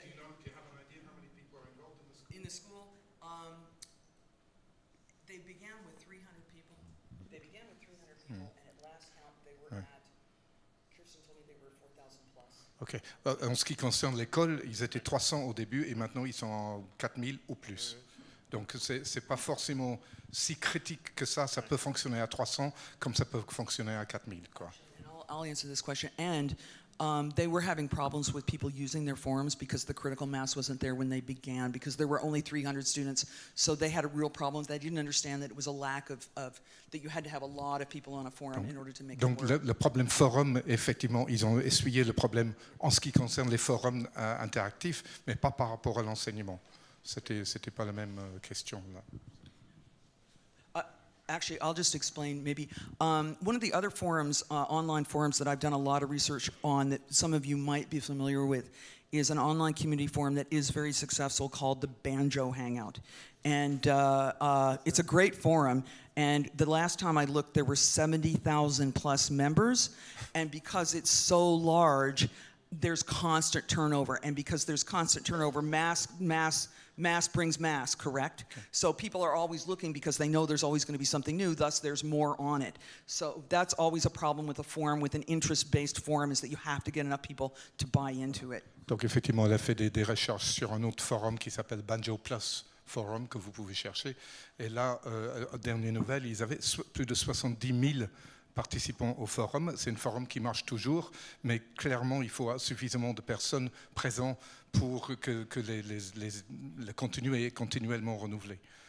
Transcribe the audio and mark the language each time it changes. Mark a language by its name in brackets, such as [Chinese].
[English] Do you have an idea how many people are involved in the school? In the school, they began with 300 people. They began with 300 people, and at last count, they were at. Kirsten told me they were 4,000 plus. Ok. [French] En ce qui concerne l'école, ils étaient 300 au début et maintenant ils sont 4,000 ou plus. Donc c'est pas forcément si critique que ça. Ça peut fonctionner à 300 comme ça peut fonctionner à 4,000, quoi. [English] I'll answer this question. And they were having problems with people using their forums because the critical mass wasn't there when they began, because there were only 300 students. So they had a real problem. They didn't understand that it was a lack of that you had to have a lot of people on a forum in order to make it work. [French] Donc le problème forum, effectivement, ils ont essuyé le problème en ce qui concerne les forums interactifs, mais pas par rapport à l'enseignement. C'était pas la même question là. [English] Actually, I'll just explain maybe. One of the other forums, online forums that I've done a lot of research on that some of you might be familiar with is an online community forum that is very successful called the Banjo Hangout. And it's a great forum. And the last time I looked, there were 70,000 plus members. And because it's so large, there's constant turnover. And because there's constant turnover, mass brings mass, correct? Okay. So people are always looking because they know there's always going to be something new, thus there's more on it. So that's always a problem with a forum, with an interest-based forum, is that you have to get enough people to buy into it. [French] Donc effectivement, elle a fait des recherches sur un autre forum qui s'appelle Banjo Plus Forum, que vous pouvez chercher. Et là, dernière nouvelle, ils avaient plus de 70 000 participants au forum. C'est un forum qui marche toujours, mais clairement, il faut suffisamment de personnes présentes pour que le contenu est continuellement renouvelé.